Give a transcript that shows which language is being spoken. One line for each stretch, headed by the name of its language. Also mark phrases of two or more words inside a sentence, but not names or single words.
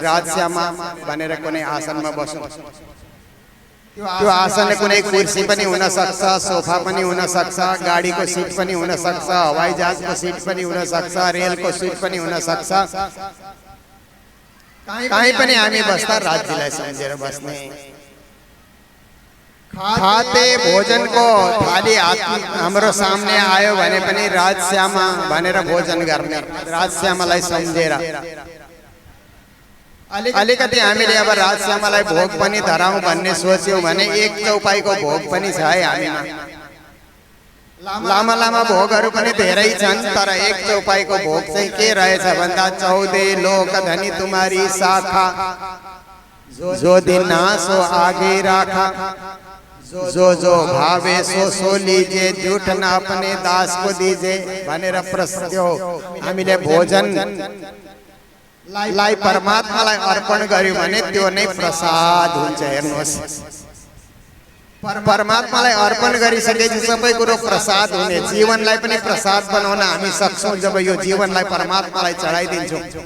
Nepali: राजश्यामा भनेर कुनै आसनमा बस्नु। त्यो आसन कुनै कुर्सी पनि हुन सक्छ, सोफा पनि हुन सक्छ, गाडीको सिट पनि हुन सक्छ, हवाई जहाजको सिट पनि हुन सक्छ, रेलको सिट पनि हुन सक्छ। कहीँ पनि हामी बस्दा राज्यलाई सम्झेर बस्ने। खाते भोजन को थाली हाम्रो सामने आयो भने पनि राजश्यामा भनेर भोजन गर्ने, राजश्यामालाई सम्झेर। अलिकति हामीले अब राजश्यामालाई भोग पनि धराउँ भन्ने सोच्यौं भने एक चौपाईको भोग पनि छ है हामीमा। लामा लामा भोगहरू पनि धेरै छन्, तर एक चौपाईको भोग चाहिँ के रहेछ भन्दा 14
Hindi: लोक धनी तुम्हारी शाखा, जो दिन सो आगे राखा, जो भावे सो लीजिए, झूठ न अपने दास को दीजिए
Nepali: भनेर प्रश्न हो। हामीले भोजन लाई परमात्मालाई अर्पण गर्यौं भने त्यो नै प्रसाद हुन्छ। हेर्नुहोस्, परमात्मालाई अर्पण गरिसकेपछि सबै कुरो प्रसाद हुने। जीवनलाई पनि प्रसाद बनाउन हामी सक्छौं जब यो जीवनलाई परमात्मालाई चढाइदिन्छौं।